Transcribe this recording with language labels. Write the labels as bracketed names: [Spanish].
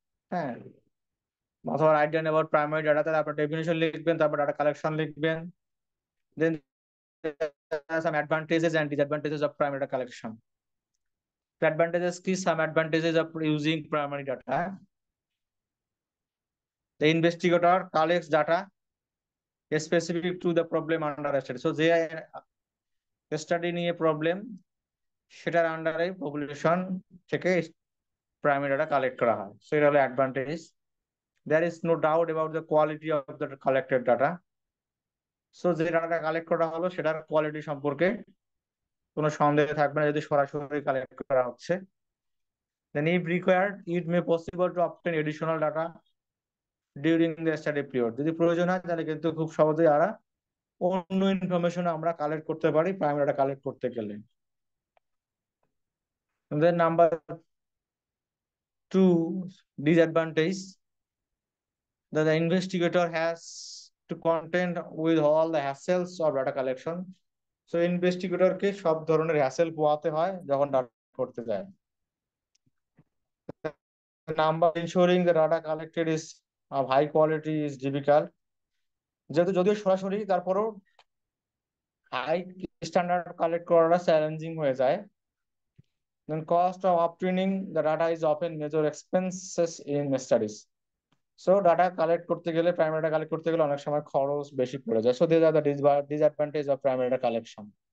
[Bangla] হ্যাঁ, অথবা [English] write down about primary data, [Bangla] তাহলে আপনার ডেফিনেশন লিখবেন, তারপর ডাটা কালেকশন লিখবেন। [English] Then some advantages and disadvantages of primary data collection. Advantages কি, some advantages of using primary data. The investigator collects data specific to the problem under study. [Bangla] So যে study নিয়ে problem সেটার আন্ডারে পপুলেশন থেকে প্রাইমারি ডাটা কালেক্ট করা হয়। So এটা হলো advantage. [English] There is no doubt about the quality of the collected data. [Bangla] So যে ডাটা কালেক্ট করা হলো সেটার কোয়ালিটি সম্পর্কে কোনো সন্দেহ থাকবে না যদি সরাসরি কালেক্ট করা হচ্ছে। [English] Then if required, it may possible to obtain additional data during the study period. [Bangla] যদি প্রয়োজন হয় তাহলে কিন্তু খুব সহজেই অন্য ইনফরমেশন আমরা কালেক্ট করতে পারি প্রাইমারি ডাটা কালেক্ট করতে গেলে। [English] Then number two disadvantage, that the investigator has to contend with all the hassles of data collection. [Bangla] So investigator কে সব ধরনের হ্যাসেল পোহাতে হয় যখন ডাটা করতে যায়। [English] Number ensuring the data collected is of high quality is difficult. [Bangla] যেহেতু যদিও সরাসরি তারপরও হাই স্ট্যান্ডার্ড কালেক্ট করাটা চ্যালেঞ্জিং হয়ে যায়। [English] Then cost of obtaining the data is often major expenses in studies. [Bangla] So data collect করতে গেলে প্রাইমারি ডাটা কালেক্ট করতে গেলে অনেক সময় খরচ বেশি পড়ে যায়। [English] So this are the disadvantage of primary data collection.